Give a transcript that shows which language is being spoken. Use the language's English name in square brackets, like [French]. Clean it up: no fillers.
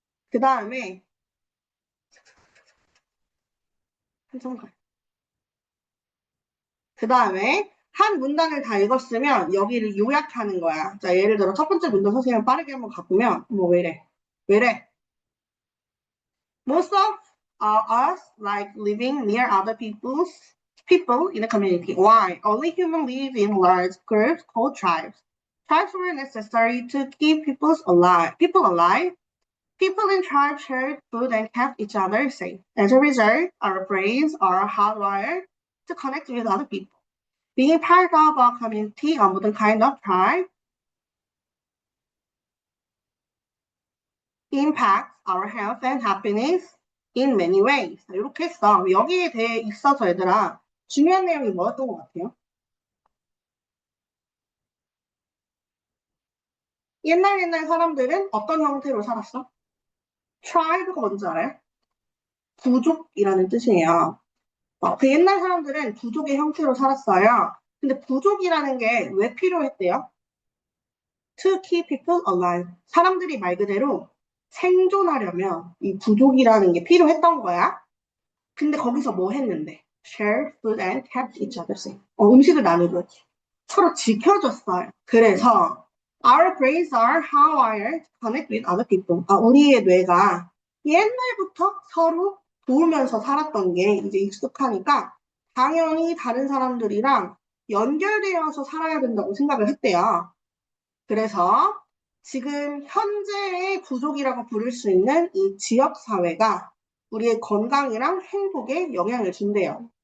[Korean] 그 다음에 그 다음에 한 문단을 다 읽었으면 여기를 요약하는 거야. 자, 예를 들어 첫 번째 문단 선생님 빠르게 한번 가보면 뭐 왜래? 왜래? [English] Most of us like living near other people in a community. Why? Only humans live in large groups called tribes. Tribes were necessary to keep people alive. People in tribes shared food and kept each other safe. As a result, our brains are hardwired to connect with other people. Being part of a community, a modern kind of tribe, impacts our health and happiness in many ways. [Korean] 이렇게 했어. 여기에 대해 있어서 얘들아 중요한 내용이 뭐였던 것 같아요? 옛날 사람들은 어떤 형태로 살았어? tribe가 뭔지 알아요? 부족이라는 뜻이에요. 그 옛날 사람들은 부족의 형태로 살았어요. 근데 부족이라는 게 왜 필요했대요? [English] To keep people alive. [Korean] 사람들이 말 그대로 생존하려면 이 부족이라는 게 필요했던 거야. 근데 거기서 뭐 했는데? [English] share food and kept each other safe. [Korean] 음식을 나누고 서로 지켜줬어요. 그래서 [English] our brains are hardwired to connect with other people. [Korean] 우리의 뇌가 옛날부터 서로 도우면서 살았던 게 이제 익숙하니까 당연히 다른 사람들이랑 연결되어서 살아야 된다고 생각을 했대요. 그래서 지금 현재의 부족이라고 부를 수 있는 이 지역사회가 우리의 건강이랑 행복에 영향을 준대요.